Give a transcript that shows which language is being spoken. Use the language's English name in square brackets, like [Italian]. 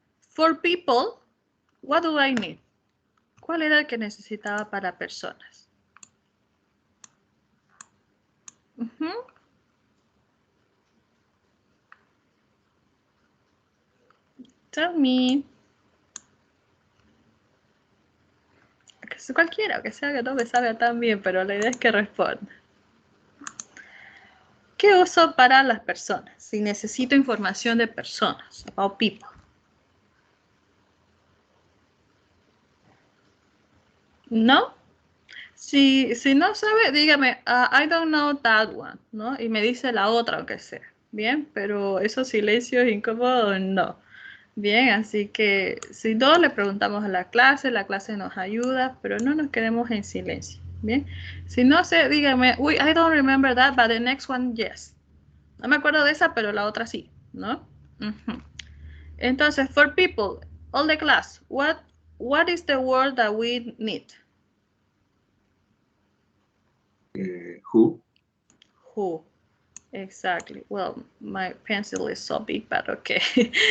[English] For people, what do I need? [Spanish] ¿Cuál era el que necesitaba para personas? [English] Tell me. [Spanish] Que sea cualquiera, que sea que no me salga tan bien, pero la idea es que responda. ¿Qué uso para las personas? Si necesito información de personas, [English] about people. [Spanish] ¿No? Si no sabe, dígame, [English] I don't know that one, [Spanish] ¿no? Y me dice la otra, aunque sea. Bien, pero esos silencios incómodos, no. Bien, así que si no, le preguntamos a la clase nos ayuda, pero no nos quedemos en silencio. Bien, si no sé, dígame, uy, [English] I don't remember that, but the next one, yes. [Spanish] No me acuerdo de esa, pero la otra sí, ¿no? Entonces, [English] for people, all the class, what is the word that we need? Who? Who? Exactly. Well, my pencil is so big, but okay.